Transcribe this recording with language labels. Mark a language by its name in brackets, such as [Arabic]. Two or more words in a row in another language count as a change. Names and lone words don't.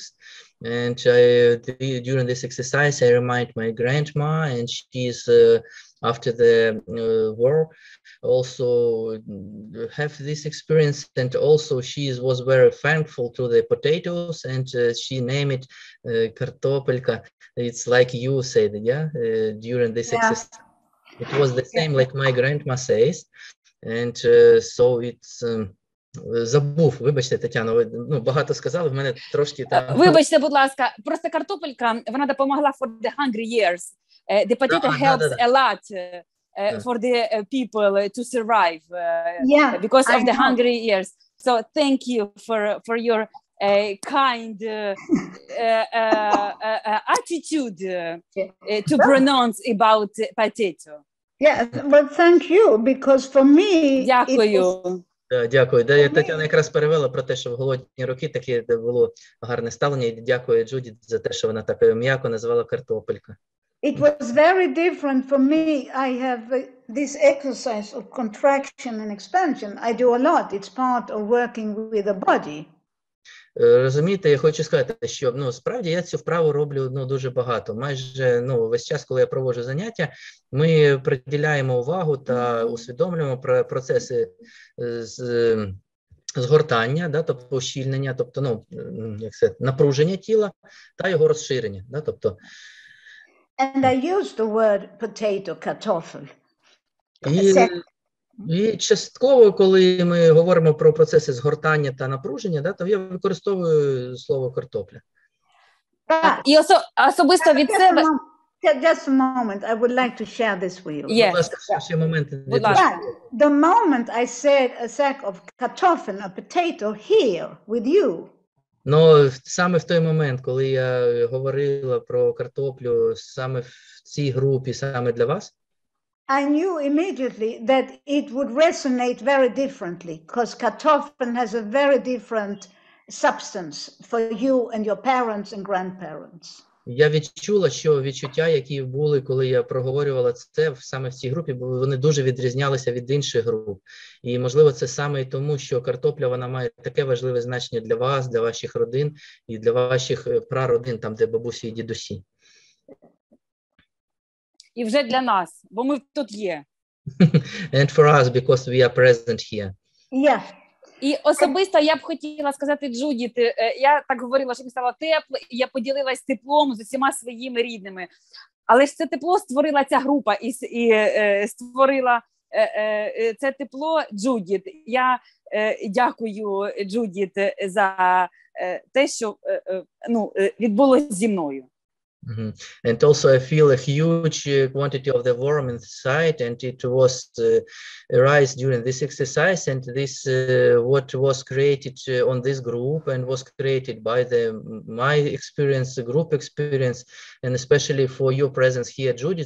[English] And during this exercise I remind my grandma, and she's after the war also have this experience, and also she was very thankful to the potatoes, and she named it kartopelka. It's like you said, yeah, during this exercise. It was the same like my grandma says, and so it's [Ukrainian] забув, вибачте, Тетяно, ви багато сказали, в мене трошки там... Вибачте, будь ласка, просто картопелька, вона допомогла [English] for the hungry years. The potato helps a lot for the people to survive because of the hungry years. So thank you for your kind attitude to pronounce about potato. Yeah, well, thank you, because for me... [Ukrainian] Дякую. Дякую. Тетяна якраз перевела про те, що в голодні роки таке було гарне ставлення. І дякую Джуді за те, що вона так м'яко назвала картопелька. [English] It was very different for me. I have this exercise of contraction and expansion. I do a lot. It's part of working with the body. [Ukrainian] Розумієте, я хочу сказати, що справді я цю вправу роблю дуже багато. Майже весь час, коли я проводжу заняття, ми приділяємо увагу та усвідомлюємо процеси згортання, тобто ущільнення, тобто напруження тіла та його розширення, тобто. [English] And I use the word potato, [Ukrainian] картофель. І частково, коли ми говоримо про процеси згортання та напруження, то я використовую слово картопля. І особисто від себе... [English] Just a moment, I would like to share this with you. Yes. The moment I said a sack of kartoffeln, a potato here with you. [Ukrainian] Но саме в той момент, коли я говорила про картоплю саме в цій групі, саме для вас, [English] I knew immediately that it would resonate very differently, because kartoffeln has a very different substance for you and your parents and grandparents. [Ukrainian] Я відчула, що відчуття, які були, коли я проговорювала це саме в цій групі, вони дуже відрізнялися від інших груп. І, можливо, це саме і тому, що картопля, вона має таке важливе значення для вас, для ваших родин і для ваших прародин, там, де бабусі і дідусі. І вже для нас, бо ми тут є. [English] And for us, because we are present here. Yeah. [Ukrainian] І особисто я б хотіла сказати Джуді, я так говорила, що мені стало тепло, і я поділилась теплом з усіма своїми рідними. Але ж це тепло створила ця група і створила це тепло Джудіт. Я дякую Джудіт за те, що відбулося зі мною. [English] And also I feel a huge quantity of the warmth inside, and it was arise during this exercise, and this what was created on this group and was created by my experience, the group experience, and especially for your presence here, Judith.